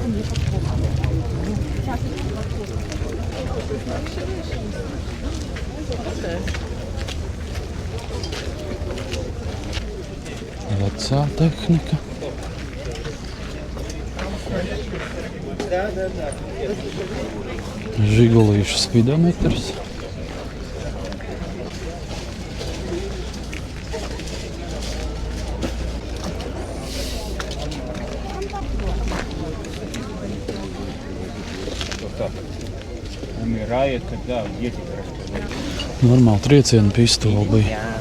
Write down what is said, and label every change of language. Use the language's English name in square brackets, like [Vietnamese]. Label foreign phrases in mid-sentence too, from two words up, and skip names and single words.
[Latvian] Vecā tehnika. Žigulīšu spidometrs. [Russian] Умирает, когда дети растут. [Latvian] Normāli trieciena pistole bija.